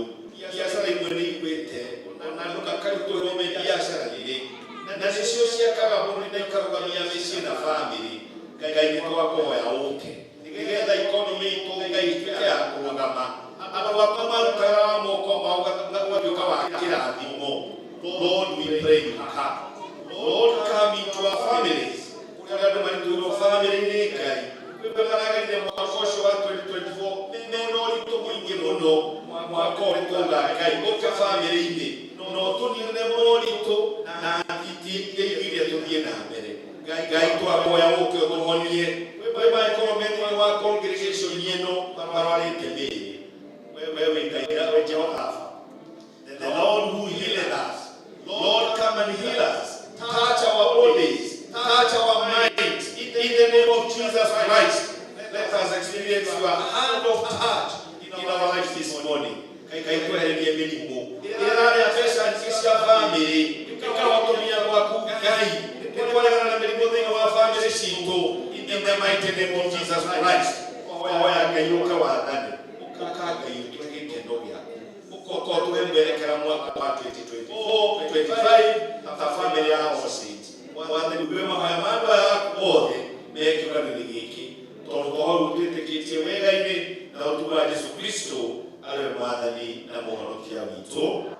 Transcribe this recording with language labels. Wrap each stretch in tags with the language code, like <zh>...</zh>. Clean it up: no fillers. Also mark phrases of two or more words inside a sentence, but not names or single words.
<ki>Biacara imwe nĩ igwĩte na andũ makarutwo biacara rĩrĩ na nĩcio ciakaga bũrũri na ikarũgamia mĩciĩ na bamĩrĩ. Ngai nĩ twakũhoya ũke nĩgetha economy itũ Ngai ĩtuĩke ya kũrũgama. Andũ akwa marutaga moko mao gatuĩka wa kĩrathimo.</ki> <en>Lord, we pray you come. Lord, come into our families.</en> <ki>Kũrĩa andũ marutĩirwo bamĩrĩ-inĩ Ngai kwĩmaragĩrĩria mwaka ũcio wa 2024 mena ũritũ mũingĩ mũno. Mwaka ũrĩa twauga Ngai ũke bamĩrĩ-inĩ na ũtũniine moritũ na nditi iria tũthiĩ na mbere. Ngai twakũhoya ũke ũtũhonie. Kwĩ maĩkorwo thĩinĩ wa congregation ĩno marwarĩte mĩĩrĩ, wewe Ngai we Jehova,</ki> <en>the Lord who healeth us. Lord, come and heal us. Touch our bodies, touch our minds. In the name of Jesus Christ, let us experience your hand of touch in our lives this morning.</en> <ki>Ngai twehererie mĩrimũ ĩrĩa mbeca nyingĩ cia bamĩrĩ ĩkahotomia gwaku Ngai. Nĩtwaregana na mĩrimũ thĩinĩ wa bamĩrĩ citũ</ki> <en>in the mighty name of Jesus Christ.</en> <ki>Hoya Ngai ũka wathani ũka Ngai ũtũhe gĩkeno gĩaku ũka ũtũhe mwerekera mwaka wa 2024-25 ta bamĩrĩ ya Osage. Mwathani uwe mahoya ma andũ aya aku othe me kĩũngano-inĩ gĩkĩ tondũ hau twĩtĩkĩtie wega-inĩ na ũtugi wa Jesu Kristo arĩ Mwathani na Mũhonokia witũ.</ki>